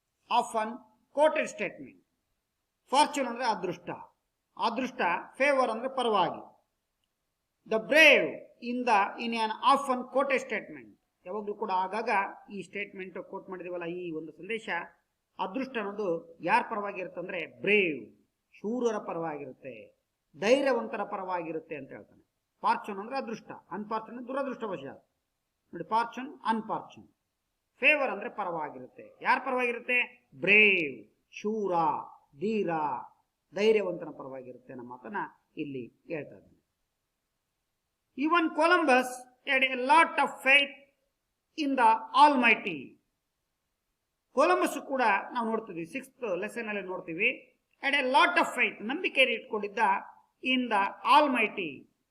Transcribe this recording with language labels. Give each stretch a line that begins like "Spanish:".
English: Often quoted statement.
Kannada: Fortune ಅಂದ್ರೆ ಅದೃಷ್ಟ, favour ಅಂದ್ರೆ ಪರವಾಗಿ.
English: The brave in an often quoted statement.
Kannada: ಯಾವಾಗಲೂ ಕೂಡ ಆಗಾಗ ಈ ಸ್ಟೇಟ್ಮೆಂಟ್ ಕೋಟ್ ಮಾಡಿದೀವಲ್ಲ, ಈ ಒಂದು ಸಂದೇಶ, ಅದೃಷ್ಟ ಅನ್ನೋದು ಯಾರ ಪರವಾಗಿರುತ್ತೆ ಅಂದ್ರೆ ಬ್ರೇವ್, ಶೂರರ ಪರವಾಗಿರುತ್ತೆ, ಧೈರ್ಯವಂತರ ಪರವಾಗಿರುತ್ತೆ ಅಂತ ಹೇಳ್ತಾನೆ. ಫಾರ್ಚೂನ್ ಅಂದ್ರೆ ಅದೃಷ್ಟ, ಅನ್ಫಾರ್ಚೂನ್ ದುರದೃಷ್ಟವಶ. ನೋಡಿ, ಫಾರ್ಚೂನ್ ಅನ್ಫಾರ್ಚೂನ್. ಫೇವರ್ ಅಂದ್ರೆ ಪರವಾಗಿರುತ್ತೆ. ಯಾರ ಪರವಾಗಿರುತ್ತೆ? ಬ್ರೇವ್, ಶೂರ, ಧೀರ, ಧೈರ್ಯವಂತನ ಪರವಾಗಿರುತ್ತೆ ಅನ್ನೋ ಮಾತನ್ನ ಇಲ್ಲಿ ಹೇಳ್ತಾ ಇದ್ದಾನೆ.
English: Even Columbus had a lot of faith in the Almighty.
Kannada: Columbus ಕೂಡ ನಾವು ನೋಡ್ತೀವಿ, 6th lesson ಅಲ್ಲಿ ನೋಡ್ತೀವಿ.
English: had a lot of faith,
Kannada: ನಂಬಿಕೆಯನ್ನು ಇಟ್ಕೊಂಡಿದ್ದ
English: in the Almighty.